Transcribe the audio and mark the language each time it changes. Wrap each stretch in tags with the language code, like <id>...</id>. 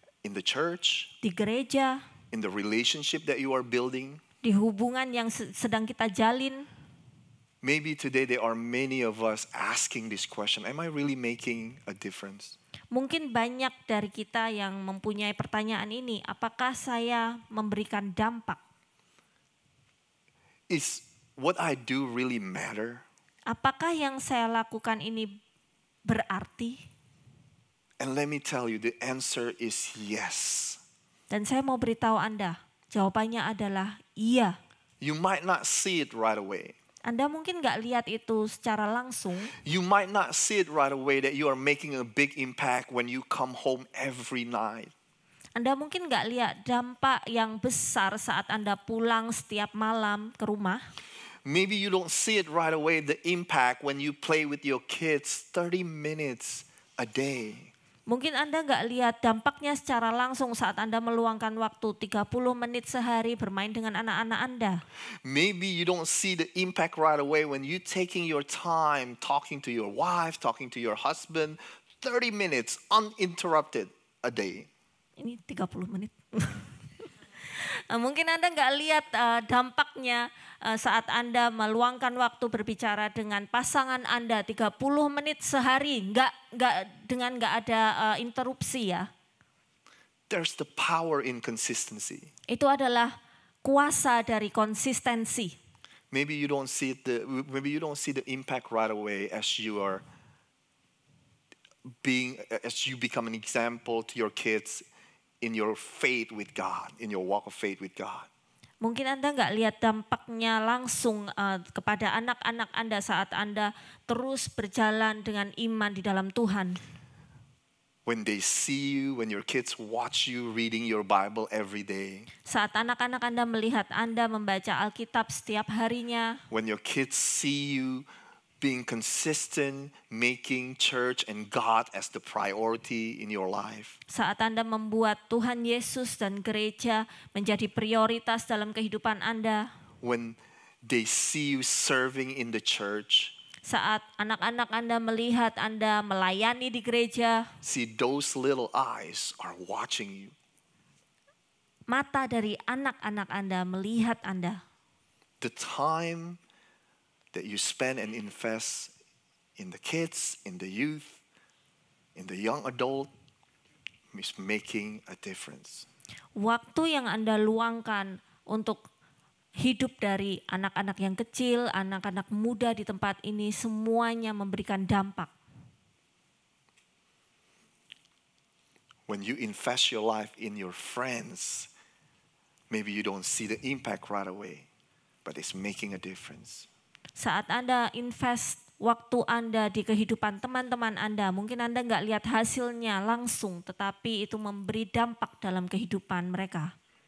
<en>in the church,</en> <id>di gereja,</id> <en>in the relationship that you are building.</en> <id>di hubungan yang sedang kita jalin.</id> <en>Maybe today there are many of us asking this question, am I really making a difference?</en> <id>Mungkin banyak dari kita yang mempunyai pertanyaan ini, apakah saya memberikan dampak?</id> <en>Is what I do really matter?</en> <id>Apakah yang saya lakukan ini berarti?</id> <en>And let me tell you, the answer is yes.</en> <id>Dan saya mau beritahu Anda, jawabannya adalah iya.</id> <en>You might not see it right away.</en> <id>Anda mungkin nggak lihat itu secara langsung.</id> <en>You might not see it right away that you are making a big impact when you come home every night.</en> <id>Anda mungkin nggak lihat dampak yang besar saat Anda pulang setiap malam ke rumah.</id> <en>Maybe you don't see it right away, the impact when you play with your kids 30 minutes a day.</en> <id>Mungkin Anda nggak lihat dampaknya secara langsung saat Anda meluangkan waktu 30 menit sehari bermain dengan anak-anak Anda.</id> <en>Maybe you don't see the impact right away when you taking your time talking to your wife, talking to your husband, 30 minutes uninterrupted a day.</en> <id>Ini 30 menit. Mungkin Anda nggak lihat dampaknya saat Anda meluangkan waktu berbicara dengan pasangan Anda 30 menit sehari, nggak ada interupsi ya.</id> <en>There's the power in consistency.</en> <id>Itu adalah kuasa dari konsistensi.</id> <en>Maybe you don't see the impact right away as you become an example to your kids in your faith with God, in your walk of faith with God.</en> <id>Mungkin Anda nggak lihat dampaknya langsung kepada anak-anak Anda saat Anda terus berjalan dengan iman di dalam Tuhan.</id> <en>When they see you, when your kids watch you reading your Bible every day.</en> <id>Saat anak-anak Anda melihat Anda membaca Alkitab setiap harinya.</id> <en>When your kids see you being consistent, making church and God as the priority in your life.</en> <id>Saat Anda membuat Tuhan Yesus dan gereja menjadi prioritas dalam kehidupan Anda.</id> <en>When they see you serving in the church.</en> <id>Saat anak-anak Anda melihat Anda melayani di gereja.</id> <en>See, those little eyes are watching you.</en> <id>Mata dari anak-anak Anda melihat Anda.</id> <en>The time that you spend and invest in the kids, in the youth, in the young adult is making a difference.</en> <id>Waktu yang Anda luangkan untuk hidup dari anak-anak yang kecil, anak-anak muda di tempat ini semuanya memberikan dampak.</id> <en>When you invest your life in your friends, maybe you don't see the impact right away, but it's making a difference.</en> <id>Saat Anda invest waktu Anda di kehidupan teman-teman Anda, mungkin Anda nggak lihat hasilnya langsung, tetapi itu memberi dampak dalam kehidupan mereka.</id>